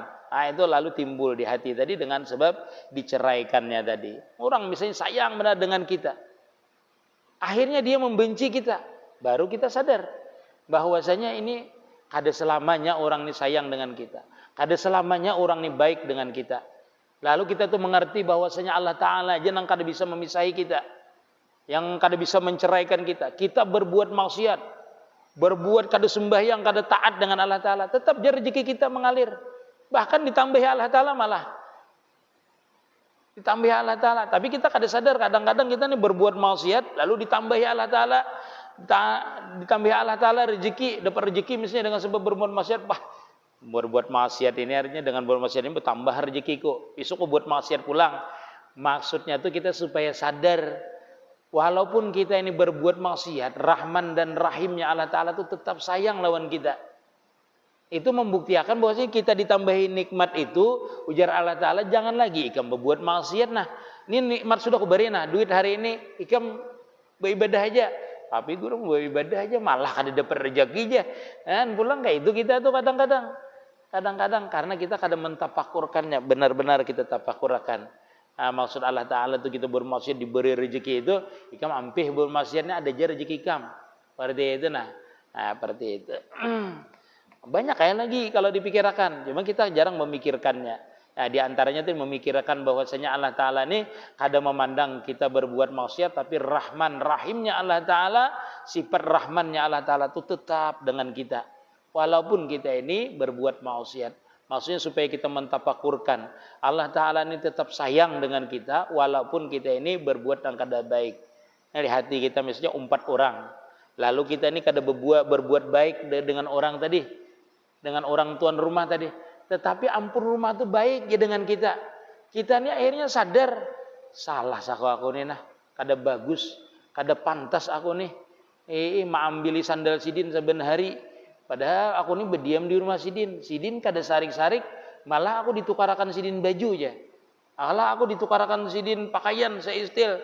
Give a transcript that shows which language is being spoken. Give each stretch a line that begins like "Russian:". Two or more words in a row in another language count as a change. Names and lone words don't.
Indonesian: Itu lalu timbul di hati tadi dengan sebab diceraikannya tadi. Orang misalnya sayang benar dengan kita, akhirnya dia membenci kita.
Banjar: Baru kita sadar bahwasanya ini kada selamanya orang ini sayang dengan kita, kada selamanya orang ini baik dengan kita. Lalu kita tuh mengerti bahwasanya Allah Ta'ala aja yang kada bisa memisahi kita, yang kada bisa menceraikan kita. Kita berbuat maksiat, berbuat kada sembahyang, kada taat dengan Allah Ta'ala, tetap rezeki kita mengalir.
Indonesian: Bahkan ditambahi Allah Ta'ala malah. Ditambahi Allah Ta'ala.
Banjar: Tapi kita kada sadar kadang-kadang kita nih berbuat maksiat, lalu ditambahi Allah Ta'ala.
Indonesian: Ditambah Allah Ta'ala rezeki, dapat rezeki misalnya dengan sebab berbuat maksiat.
Banjar: Berbuat maksiat ini artinya dengan berbuat maksiat ini bertambah rezekiku, besok aku buat maksiat pulang. Maksudnya itu kita supaya sadar walaupun kita ini berbuat maksiat, Rahman dan Rahimnya Allah Ta'ala itu tetap sayang lawan kita. Itu membuktikan bahwasanya kita ditambahi nikmat itu, ujar Allah Ta'ala, jangan lagi ikam berbuat maksiat. Nah, ini nikmat sudah kuberi, nah duit hari ini ikam beribadah aja. Tapi guru beribadah aja malah kada dapat rezeki aja. Dan pulang kayak itu kita tuh kadang-kadang karena kita kadang mentafakurkannya, benar-benar kita tafakurkan. Maksud Allah Ta'ala itu kita bermaksiat diberi rezeki itu, ikam ampih bermaksiatnya ada aja rezeki ikam. Seperti itu seperti itu. Banyak kayak lagi kalau dipikirkan, cuma kita jarang memikirkannya. Di antaranya itu memikirkan bahwasanya Allah Ta'ala ini kada memandang kita berbuat maksiat, tapi Rahman Rahimnya Allah Ta'ala, sifat Rahmannya Allah Ta'ala itu tetap dengan kita walaupun kita ini berbuat maksiat. Maksudnya supaya kita mentafakurkan Allah Ta'ala ini tetap sayang dengan kita walaupun kita ini berbuat yang kada baik. Di hati kita misalnya 4 orang, lalu kita ini kada berbuat baik dengan orang tadi, dengan orang tuan rumah tadi, tetapi ampun rumah itu baik ya dengan kita.
Indonesian: Kita ini akhirnya sadar,
Banjar: salah aku nih kada bagus, kada pantas aku nih. Maambili sandal sidin saben hari. Padahal aku nih berdiam di rumah sidin. Sidin kada sarik-sarik, malah aku ditukarakan sidin baju aja. Malah aku ditukarakan sidin pakaian seistil.